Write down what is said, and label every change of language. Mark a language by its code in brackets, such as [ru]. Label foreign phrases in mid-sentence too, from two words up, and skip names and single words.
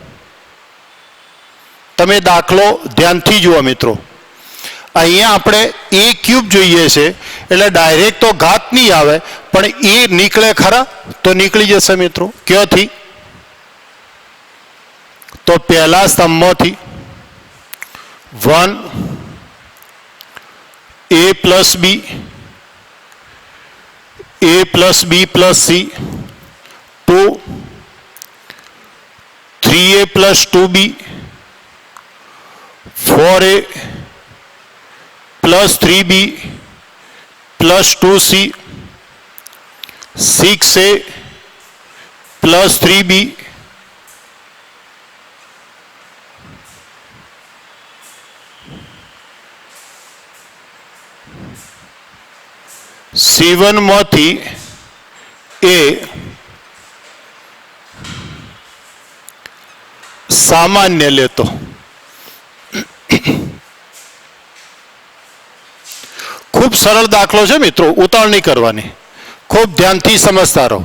[gu] તમે દાખલો ધ્યાનથી જુઓ મિત્રો અહીંયા આપણે a ક્યુબ જોઈએ છે એટલે ડાયરેક્ટ તો ઘાત નહીં આવે પણ a નીકળે ખરા? તો નીકળી જશે મિત્રો। ક્યાંથી? તો પહેલા સ્તંભમાંથી 1 [en] a plus b plus c [gu] 2 [en] 3a plus 2b 4a plus 3b plus 2c 6a plus 3b C1 માંથી a [gu] સામાન્ય લેતો ખૂબ સરળ દાખલો છે મિત્રો, ઉતાવળ નહીં કરવાની, ખૂબ ધ્યાનથી સમજતા રહો।